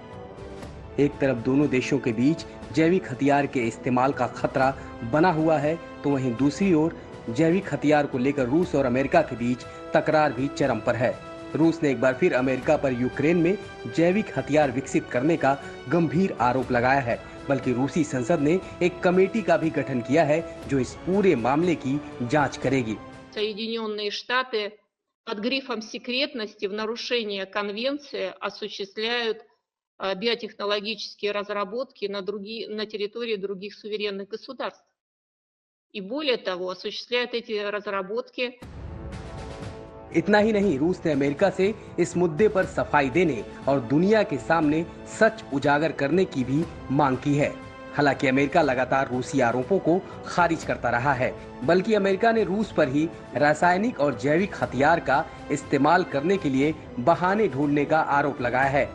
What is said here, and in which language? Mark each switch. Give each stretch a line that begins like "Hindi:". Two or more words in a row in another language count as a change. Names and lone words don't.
Hindi: एक तरफ दोनों देशों के बीच जैविक हथियार के इस्तेमाल का खतरा बना हुआ है, तो वहीं दूसरी ओर जैविक हथियार को लेकर रूस और अमेरिका के बीच तकरार भी चरम पर है। रूस ने एक बार फिर अमेरिका पर यूक्रेन में जैविक हथियार विकसित करने का गंभीर आरोप लगाया है, बल्कि रूसी संसद ने एक कमेटी का भी गठन किया है जो इस पूरे मामले की जांच करेगी।
Russian: Соединенные Штаты под грифом секретности в нарушение конвенции осуществляют биотехнологические разработки на территории других суверенных государств. И более того, осуществляют эти разработки.
Hindi: इतना ही नहीं, रूस ने अमेरिका से इस मुद्दे पर सफाई देने और दुनिया के सामने सच उजागर करने की भी मांग की है। हालांकि अमेरिका लगातार रूसी आरोपों को खारिज करता रहा है, बल्कि अमेरिका ने रूस पर ही रासायनिक और जैविक हथियार का इस्तेमाल करने के लिए बहाने ढूंढने का आरोप लगाया है।